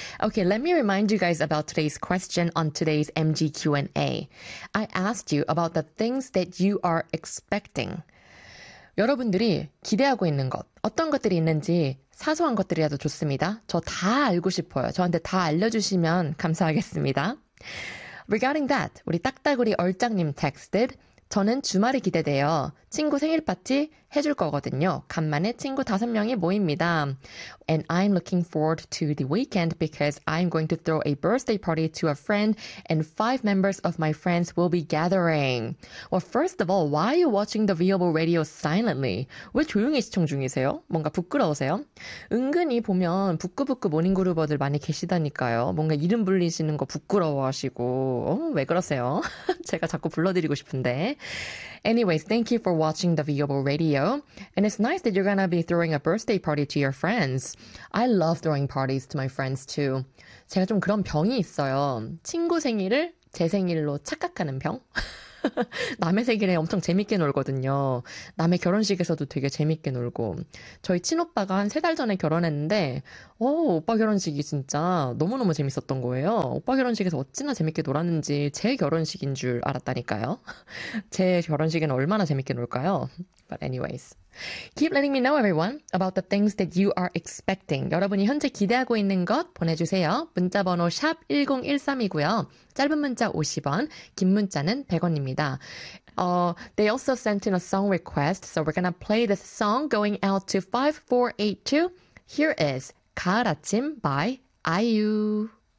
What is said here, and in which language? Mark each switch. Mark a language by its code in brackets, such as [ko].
[en] Okay, let me remind you guys about today's question on today's MG Q&A. I asked you about the things that you are expecting. [ko] 여러분들이 기대하고 있는 것, 어떤 것들이 있는지 사소한 것들이라도 좋습니다. 저 다 알고 싶어요. 저한테 다 알려주시면 감사하겠습니다. [en] Regarding that, [ko] 우리 딱따구리 얼짱님 [en] texted, [ko] 저는 주말이 기대돼요. 친구 생일 파티 해줄 거거든요. 간만에 친구 다섯 명이 모입니다. [en] And I'm looking forward to the weekend because I'm going to throw a birthday party to a friend and five members of my friends will be gathering. Well, first of all, why are you watching the Viable Radio silently? [ko] 왜 조용히 시청 중이세요? 뭔가 부끄러우세요? 은근히 보면 부끄부끄 모닝그루버들 많이 계시다니까요. 뭔가 이름 불리시는 거 부끄러워하시고 왜 그러세요? 제가 자꾸 불러드리고 싶은데. [en] Anyways, thank you for watching the Viable Radio. And it's nice that you're going to be throwing a birthday party to your friends. I love throwing parties to my friends too. [ko] 제가 좀 그런 병이 있어요. 친구 생일을 제 생일로 착각하는 병? 남의 생일에 엄청 재밌게 놀거든요. 남의 결혼식에서도 되게 재밌게 놀고. 저희 친오빠가 한 세 달 전에 결혼했는데 오빠 결혼식이 진짜 너무너무 재밌었던 거예요. 오빠 결혼식에서 어찌나 재밌게 놀았는지 제 결혼식인 줄 알았다니까요. 제 결혼식에는 얼마나 재밌게 놀까요? [en] But anyways. Keep letting me know, everyone, about the things that you are expecting. [ko] 여러분이 현재 기대하고 있는 것 보내주세요. 문자번호 샵 1013이고요. 짧은 문자 50원, 긴 문자는 100원입니다. [en] They also sent in a song request, so we're gonna play this song going out to 5482. Here is 가을 아침 by IU.